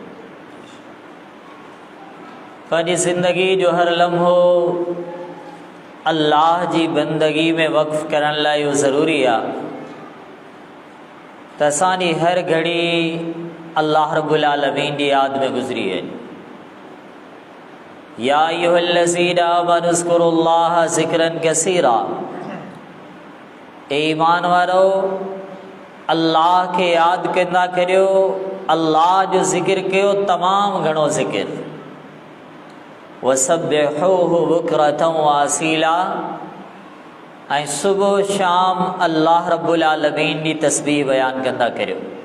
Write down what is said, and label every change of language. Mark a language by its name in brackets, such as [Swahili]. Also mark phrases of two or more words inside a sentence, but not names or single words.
[Sindhi] पंहिंजी ज़िंदगी जो हर लम्हो अल्लाह जी बंदगी में वक़्फ़ करण लाइ इहो ज़रूरी आहे त असांजी हर घड़ी अल्लाह रब्बुल आलमीन जी यादि में गुज़री वञे। [Arabic] يا أيها الذين آمنوا اذكروا الله ذكرا كثيرا, [Sindhi] ए ईमान वारो अल्लाह के याद कंदा करियो, अल्लाह जो ज़िक्र कयो तमाम घणो ज़िक्र। [Arabic] وسبحوه بكرة وأصيلا, [Sindhi] ऐं सुबह शाम अल्लाह रब्बुल आलमीन जी तस्बीह बयान कंदा करियो।